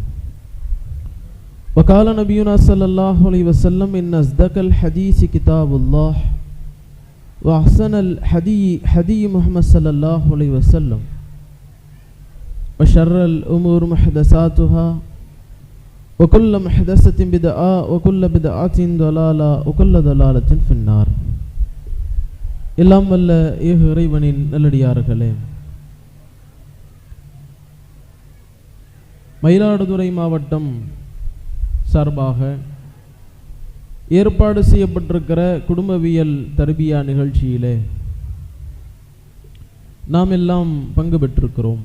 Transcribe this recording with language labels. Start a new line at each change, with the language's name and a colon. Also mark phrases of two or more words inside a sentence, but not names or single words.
Arabic: وقال نبينا صلى الله عليه وسلم إن أصدق الحديث كتاب الله وأحسن الحديث محمد صلى الله عليه وسلم وشر الأمور محدثاتها وكل محدثة بدعة وكل بدعة ضلالة وكل ضلالة في النار.
Tamil: எல்லாம் வல்ல ஏக இறைவனின் நல்லடியார்களே, மயிலாடுதுறை மாவட்டம் சார்பாக ஏற்பாடு செய்யப்பட்டிருக்கிற குடும்பவியல் தர்பியா நிகழ்ச்சியிலே நாம் எல்லாம் பங்கு பெற்றிருக்கிறோம்.